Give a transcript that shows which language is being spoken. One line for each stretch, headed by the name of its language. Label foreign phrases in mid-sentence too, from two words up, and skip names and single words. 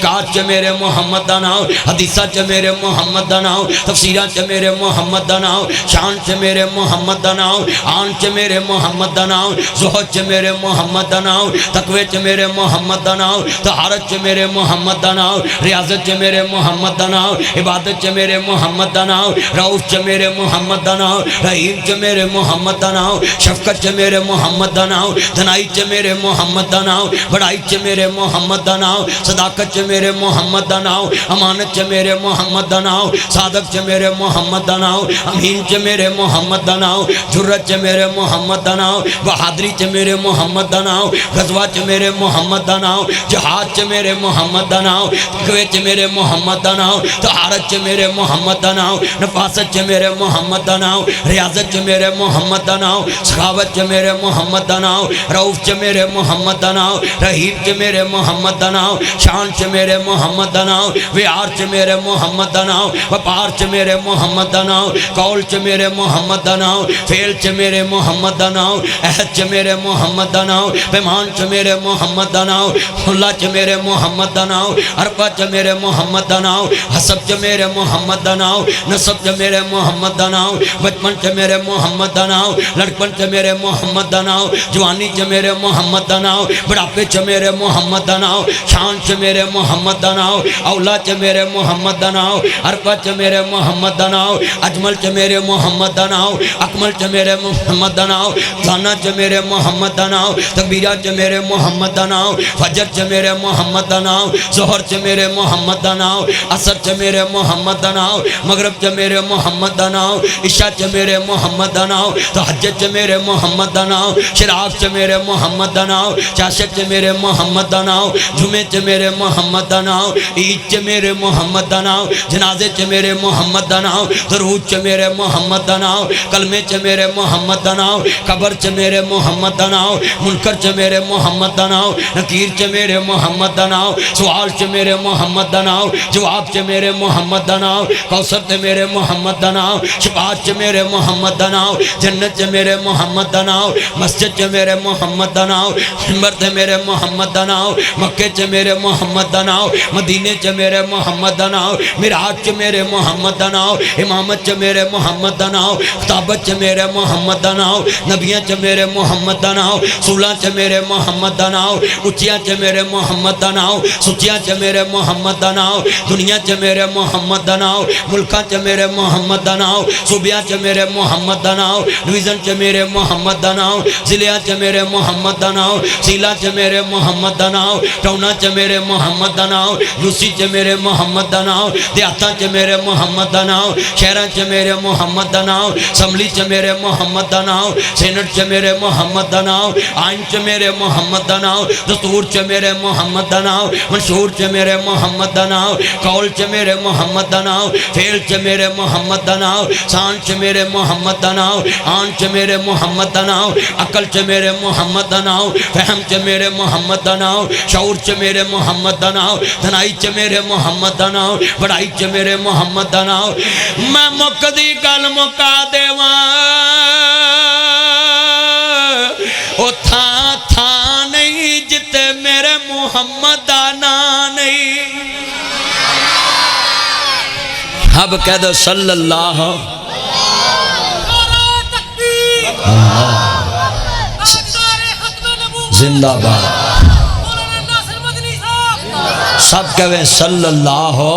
Punjabi: چ میرے محمد دا نام، حدیثہ چ میرے محمد دا نام، تفسیرہ چ میرے محمد دا نام، شان چ میرے محمد دا نام، آن چ میرے محمد دا نام، زہد چ میرے محمد دا نام، تقوی چ میرے محمد دا نام، طہارت چ میرے محمد دا نام، ریاضت چ میرے محمد دا نام، عبادت چ میرے محمد دا نام، رؤوف چ میرے محمد دا نام، رحیم چ میرے محمد دا نام، شفقت چ میرے محمد دا نام، دنائی چ میرے محمد دا نام، بڑائی چ میرے محمد دا نام، صداقت چ میرے محمد دا نام، امانت چ میرے محمد دا نام، صادق چ میرے محمد دا نام، امین چ میرے محمد دا نام، جرت چ میرے محمد دا نام، بہادری چ میرے محمد دا نام، غزوہ چ میرے محمد دا نام، جہاد چ میرے محمد دا نام، تقوی چ میرے محمد دا نام، طہارت چ میرے محمد دا نام، نفاست چ میرے محمد دا نام، ریاضت چ میرے محمد دا نام، سخاوت چ میرے محمد دا نام، رؤوف چ میرے محمد دا نام، رحیم چ میرے محمد دا نام، شان چ میرے محمد دا نام، ویار چ میرے محمد دا نام، وپار چ میرے محمد دا نام، قول چ میرے محمد دا نام، فعل چ میرے محمد دا نام، عہد چ میرے محمد دا نام، پیمان چ میرے محمد دا نام، اللہ چ میرے محمد دا نام، عرفہ چ میرے محمد دا نام، حسب چ میرے محمد دا نام، نسب چ میرے محمد دا نام، بچپن چ میرے محمد دا نام، لڑکپن چ میرے محمد دا نام، جوانی چ میرے محمد دا نام، بڑھاپے چ میرے محمد دا نام، شان چ میرے محمد دا نام، اولا چ میرے محمد دا نام، عرفہ چ میرے محمد دا نام، اجمل چ میرے محمد دا نام، اکمل چ میرے محمد دا نام، ثانا چ میرے محمد دا نام، تکبیرہ چ میرے محمد دا نام، فجر چ میرے محمد دا نام، ظہر چ میرے محمد دا نام، عصر چ میرے محمد دا نام، مغرب چ میرے محمد دا نام، عشاء چ میرے محمد دا نام، تہجد چ میرے محمد دا نام، شراق چ میرے محمد دا نام، چاشت چ میرے محمد دا نام، جمعے چ میرے محمد دا نام، عید چ میرے محمد دا نام، جنازے چ میرے محمد دا نام، درود چ میرے محمد دا نام، کلمے چ میرے محمد دا نام، قبر چ میرے محمد دا نام، منکر چ میرے محمد دا نام، نکیر چ میرے محمد دا نام، سوال چ میرے محمد دا نام، جواب چ میرے محمد دا نام، کوثر چ میرے محمد دا نام، شفاعت چ میرے محمد دا نام، جنت چ میرے محمد دا نام، مسجد چ میرے محمد دا نام، منبر چ میرے محمد دا نام، مکے چ میرے محمد دا نام، مدینے چ میرے محمد دا نام، معراج چ میرے محمد دا نام، امامت چ میرے محمد دا نام، خطابت چ میرے محمد دا نام، نبیاں چ میرے محمد دا نام، سولاں چ میرے محمد دا نام، اچیاں چ میرے محمد دا نام، سچیاں چ میرے محمد دا نام، دنیا چ میرے محمد دا نام، ملکاں چ میرے محمد دا نام، صوبیاں چ میرے محمد دا نام، ڈویژن چ میرے محمد دا نام، ضلعاں چ میرے میرے محمد دا نام، سیلا چ میرے محمد دا نام، ٹونا چ میرے محمد دا نام، یوسی چ میرے محمد دا نام، دیہاتاں چ میرے محمد دا نام، شہراں چ میرے محمد دا نام، اسمبلی چ میرے محمد دا نام، سینٹ چ میرے محمد دا نام، آئین چ میرے محمد دا نام، دستور چ میرے محمد دا نام، منشور چ میرے محمد دا نام، قول چ میرے محمد دا نام، فعل چ میرے محمد دا نام، سان چ میرے محمد دا نام، آن چ میرے محمد دا نام، عقل چ میرے محمد دا نام، فہم چ میرے محمد دا نام، شعور چ میرے محمد دا نام، دھنائی چ میرے محمد دا نام، بڑائی چ میرے محمد دا نام۔ میں مقدی گل مکا دیواں او تھا تھا نہیں جتے میرے محمد دا نام نہیں۔ اب کہہ دو صلی اللہ زندہ باد، سب کہویں صلی اللہ۔